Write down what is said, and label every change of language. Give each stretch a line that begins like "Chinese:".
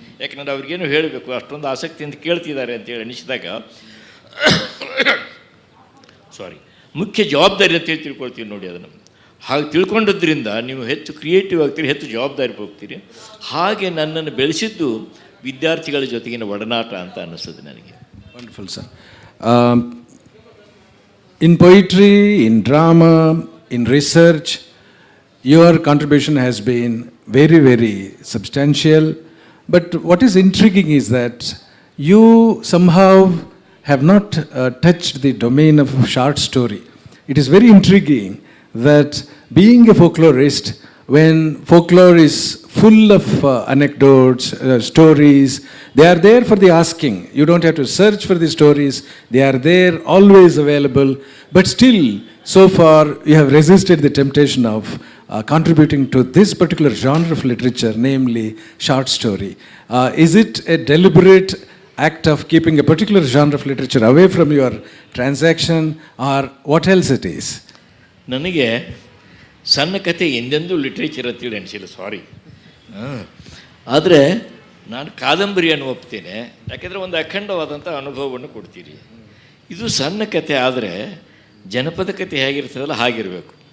Kannada: ಯಾಕಂದರೆ ಅವ್ರಿಗೇನು ಹೇಳಬೇಕು, ಅಷ್ಟೊಂದು ಆಸಕ್ತಿಯಿಂದ ಕೇಳ್ತಿದ್ದಾರೆ ಅಂತೇಳಿ ಅನಿಸಿದಾಗ ಮುಖ್ಯ ಜವಾಬ್ದಾರಿ ಅಂತೇಳಿ ತಿಳ್ಕೊಳ್ತೀವಿ ನೋಡಿ. ಅದನ್ನು ಹಾಗೆ ತಿಳ್ಕೊಂಡದ್ರಿಂದ ನೀವು ಹೆಚ್ಚು ಕ್ರಿಯೇಟಿವ್ ಆಗ್ತೀರಿ, ಹೆಚ್ಚು ಜವಾಬ್ದಾರಿ ಹೋಗ್ತೀರಿ. ಹಾಗೆ ನನ್ನನ್ನು ಬೆಳೆಸಿದ್ದು ವಿದ್ಯಾರ್ಥಿಗಳ ಜೊತೆಗಿನ ಒಡನಾಟ ಅಂತ ಅನ್ನಿಸ್ತದೆ ನನಗೆ.
English: Wonderful sir. In poetry, in drama, in research, your contribution has been very, very substantial. But what is intriguing is that you somehow have not touched the domain of short story. It is very intriguing that being a folklorist, when folklore is full of anecdotes, stories, they are there for the asking. You don't have to search for the stories. They are there, always available. But still, so far, you have resisted the temptation of contributing to this particular genre of literature, namely short story. Is it a deliberate act of keeping a particular genre of literature away from your transaction, or what else it is?
Kannada: ನನಗೆ ಸಣ್ಣ ಕತೆ ಎಂದೆಂದೂ literature ಅಂತೇಳಿ ಅನಿಸಿಲ್ಲ, ಸಾರಿ. ಆದರೆ ನಾನು ಕಾದಂಬರಿಯನ್ನು ಒಪ್ತೇನೆ, ಯಾಕೆಂದರೆ ಒಂದು ಅಖಂಡವಾದಂಥ ಅನುಭವವನ್ನು ಕೊಡ್ತೀರಿ. ಇದು ಸಣ್ಣ ಕತೆ ಆದರೆ ಜನಪದ ಕತೆ ಹೇಗಿರ್ತದಲ್ಲ ಹಾಗಿರಬೇಕು.